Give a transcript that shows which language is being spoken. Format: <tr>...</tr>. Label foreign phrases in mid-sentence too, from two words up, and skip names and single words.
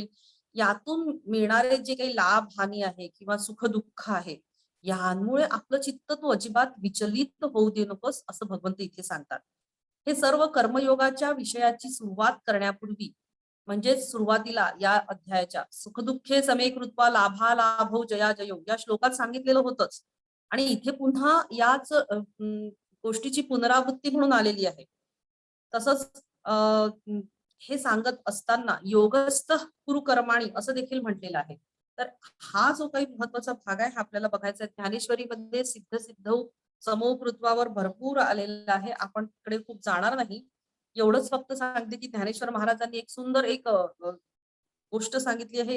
<mr>यातून मिळणारे जे काही लाभ हानी आहे किंवा सुख दुःख आहे, यांमुळे आपलं चित्त तू अजिबात विचलित होऊ दे नकोस असं भगवंत इथे सांगतात. हे सर्व कर्मयोगाच्या विषयाची सुरुवात करण्यापूर्वी, म्हणजे सुरुवातीला या अध्यायाच्या</mr> <sa>सुखदुःखे समे कृत्वा लाभा लाभो जया जयो</sa> <mr>या श्लोकात सांगितलेलं होतंच. आणि इथे पुन्हा याच गोष्टीची पुनरावृत्ती म्हणून आलेली आहे. तसंच हे सांगत असताना</mr> <sa>योगस्थ कुरु कर्माणी</sa> <mr>असं देखील म्हटलेलं आहे. तर हा जो काही महत्वाचा भाग आहे हा आपल्याला बघायचा आहे. ज्ञानेश्वरीमध्ये</mr> <sa>सिद्ध सिद्ध समो</sa> <mr>कृत्वावर भरपूर आलेला आहे. आपण तिकडे खूप जाणार नाही. एवढंच फक्त सांगते की ज्ञानेश्वर महाराजांनी एक सुंदर एक गोष्ट सांगितली आहे.</mr>